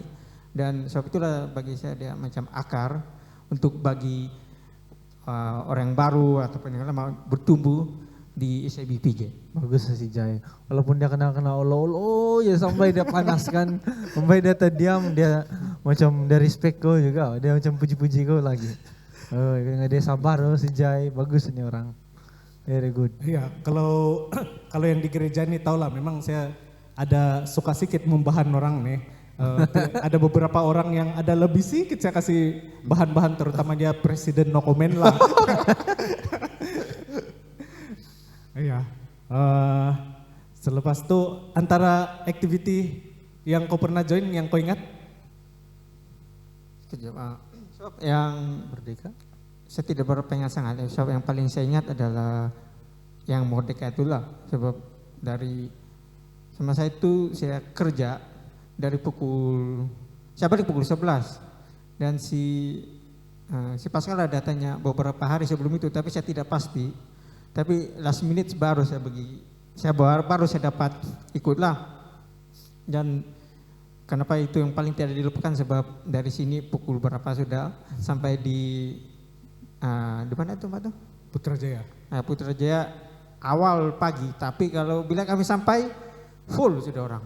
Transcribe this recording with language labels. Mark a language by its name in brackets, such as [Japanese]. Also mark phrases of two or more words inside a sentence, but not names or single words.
[Malay] Dan sebab itulah bagi saya dia macam akar untuk bagi orang yang baru ataupun yang lama bertumbuh di SIBPJ. Bagus si Jai. Walaupun dia kena olo-olo ya sampai dia panaskan, sampai dia terdiam, dia macam dia respect kau juga, dia macam puji-puji kau lagi. Oh, dia sabar si Jai, bagus ini orang. [English] Very good. [Malay] Iya, kalau kalau yang di gereja ini tau lah, memang saya ada suka sedikit membahan orang nih. Ada beberapa orang yang ada lebih sedikit saya kasih bahan-bahan, terutama dia presiden [English] no comment [Malay] lah. Iya. Selepas itu antara activity yang kau pernah join yang kau ingat? Kejap, sebab yang Merdeka. saya tidak berapa ingat sangat. Sebab yang paling saya ingat adalah yang Merdeka itulah. Sebab dari sama saya itu saya kerja dari saya balik pukul 11 dan si Pascal ada tanya beberapa hari sebelum itu, tapi saya tidak pasti. Tapi [English] last minute [Malay] baru baru saya dapat ikutlah. Dan kenapa itu yang paling tidak dilupakan, sebab dari sini pukul berapa sudah sampai di mana itu Pak tuh? Putrajaya. Putrajaya awal pagi, tapi kalau bila kami sampai full sudah orang.